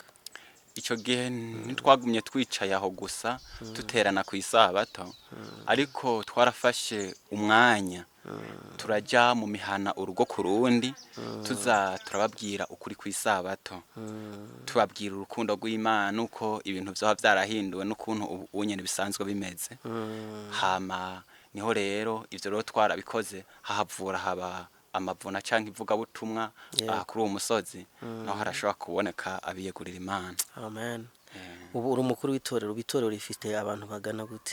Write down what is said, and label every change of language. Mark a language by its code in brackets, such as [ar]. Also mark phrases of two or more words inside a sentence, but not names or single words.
[rn] Icyo gihe ntitwagumye twicaye aho gusa duterana ku isabato, ariko twarafashe umwanya turajya mu mihana urugo ku rundi tuza turababwira ukuri kw'isabato tubabwira urukundo rw'Imana uko ibintu byaba byarahinduwe n'ukuntu ubu nyene bisanzwe bimeze hama niho rero ivyo rero twarabikoze hahavura haba amavuna canke ivugabutumwa kuri uwo musozi naho harashobora kuboneka abiyegurira Imana. Amen. Ubu uri umukuru w'itorero rifite abantu bagana gute?